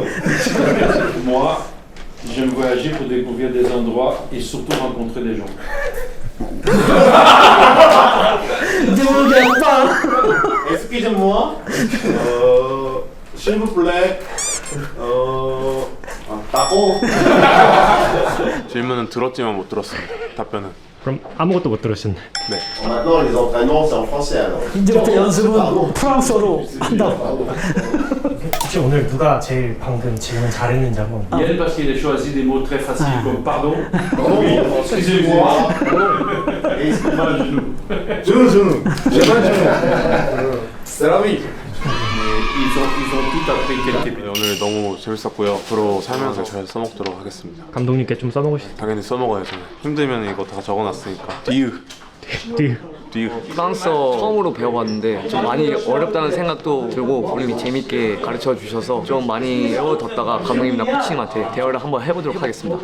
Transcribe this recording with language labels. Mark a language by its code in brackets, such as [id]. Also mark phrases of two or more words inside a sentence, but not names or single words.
[fr] Moi, j'aime voyager pour découvrir des endroits et surtout rencontrer des gens. Excusez-moi, s'il vous plaît, taco. [ko] 질문은 들었지만 못 들었습니다. 답변은. 그럼 아무것도 못 들으셨네. 네. [fr] Maintenant, les entraînements, c'est en français alors. [ko] 이제부터 연습은 프랑스어로 한다고. 혹시 오늘 누가 제일 방금 질문 잘했는지 한번. [fr] Yann, parce qu'il a choisi des mots très faciles comme pardon. Oui, excusez-moi. Genou, j'ai mal genou. C'est la vie. Ils ont tout appris quelques [ko] 네, 오늘 너무 재밌었고요. 앞으로 살면서 잘 써먹도록 하겠습니다. 감독님께 좀 써먹으시죠. 당연히 써먹어야죠. 힘들면 이거 다 적어놨으니까. 뒤. 프랑스어 처음으로 배워봤는데 좀 많이 어렵다는 생각도 들고 본인이 재밌게 가르쳐 주셔서 좀 많이 배워뒀다가 감독님이나 코치님한테 대화를 한번 해보도록 하겠습니다.